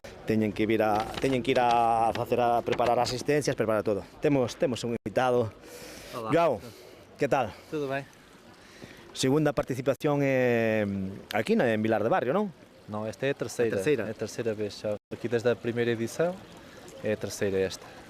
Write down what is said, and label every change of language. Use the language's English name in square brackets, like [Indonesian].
[Galician] teñen que ir a preparar asistencias, preparar todo. Temos un invitado. [Portuguese] Olá. Joao, que tal? Tudo bem? [Galician] Segunda participación aquí en Vilar de Barrio, non? [Portuguese] Não, esta é a terceira. É a terceira vez. Já aqui desde a primeira edição, é a terceira esta.